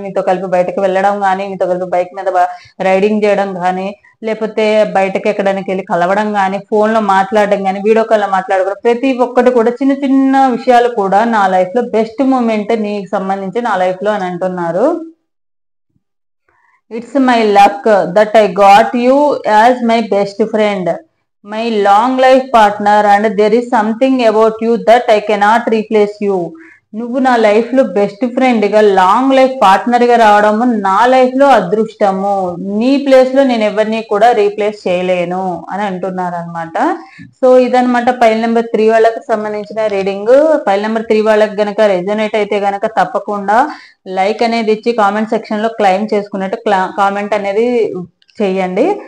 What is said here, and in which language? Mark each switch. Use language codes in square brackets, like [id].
[te] మీతో కలిపి బయటకు వెళ్ళడం కానీ, మీతో కలిపి బైక్ మీద రైడింగ్ చేయడం కానీ, లేకపోతే బయటకి ఎక్కడానికి వెళ్ళి కలవడం కానీ, ఫోన్ లో మాట్లాడడం కానీ, వీడియో కాల్ లో మాట్లాడుకోవడం, ప్రతి ఒక్కటి కూడా చిన్న చిన్న విషయాలు కూడా నా లైఫ్ లో బెస్ట్ మూమెంట్ నీకు సంబంధించి నా లైఫ్ లో అని అంటున్నారు. [en] It's my luck that I got you as my best friend, my long life partner, and there is something about you that I cannot replace you. [te] నువ్వు నా లైఫ్ లో బెస్ట్ ఫ్రెండ్ గా, లాంగ్ లైఫ్ పార్ట్నర్ గా రావడము నా life లో అదృష్టము. నీ ప్లేస్ లో నేను ఎవరిని కూడా రీప్లేస్ చేయలేను అని అంటున్నారు అనమాట. సో ఇదనమాట ఫైల్ నెంబర్ 3 వాళ్ళకి సంబంధించిన రీడింగ్. ఫైల్ నెంబర్ 3 వాళ్ళకి గనక రెజోనేట్ అయితే గనక తప్పకుండా లైక్ అనేది ఇచ్చి కామెంట్ సెక్షన్ లో క్లైమ్ చేసుకున్నట్టు కామెంట్ అనేది చేయండి.